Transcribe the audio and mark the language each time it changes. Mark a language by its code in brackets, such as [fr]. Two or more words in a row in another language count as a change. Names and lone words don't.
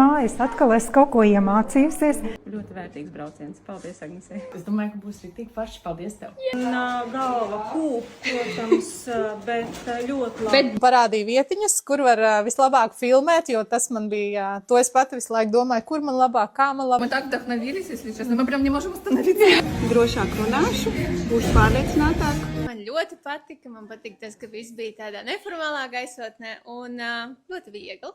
[lv] Es atkal esmu kaut ko iemācījusies. Ļoti vērtīgs brauciens. Paldies, Agnesei. Es domāju, ka būs tik forši. Paldies tev. Galva kūp, protams, bet ļoti labi. Bet parādīja vietiņas, kur var vislabāk filmēt, jo tas man bija, to es pati visu laiku domāju, kur man labāk, kā man labāk. [ru] Мы так вдохновились, если честно. Мы прям не можем остановиться. [lv] Drošāk runāšu, būšu pārliecinātāk. Man ļoti patika, man patika tas, ka viss bija tādā neformālā gaisotnē un ļoti viegli.